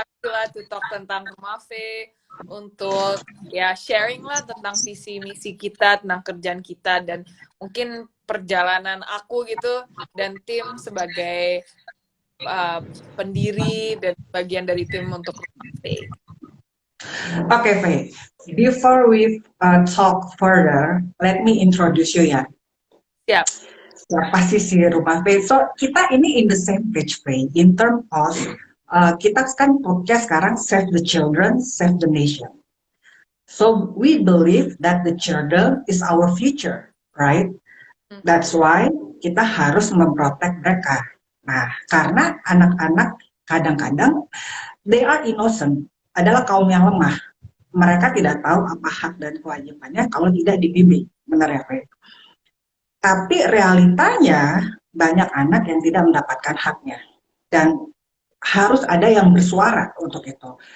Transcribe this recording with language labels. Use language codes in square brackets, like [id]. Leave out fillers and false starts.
[en] happy lah to talk [id] tentang Rumah V untuk ya sharing lah tentang visi misi kita, tentang kerjaan kita dan mungkin perjalanan aku gitu dan tim sebagai uh, pendiri dan bagian dari tim untuk Rumah V. [en] okay, Faye. Before we talk further, let me introduce you [id] ya. Siap. Siapa sih si Rumah Faye? So, kita ini [en] in the same page, [id] Faye. [en] In term of, [id] kita kan podcast sekarang Save the Children, Save the Nation. [en] So, we believe that the children is our future, right? [id] That's why kita harus memprotek mereka. Nah, karena anak-anak kadang-kadang, [en] they are innocent, [id] adalah kaum yang lemah. Mereka tidak tahu apa hak dan kewajibannya kalau tidak dibimbing. Benar ya, Faye? Tapi realitanya banyak anak yang tidak mendapatkan haknya dan harus ada yang bersuara untuk itu.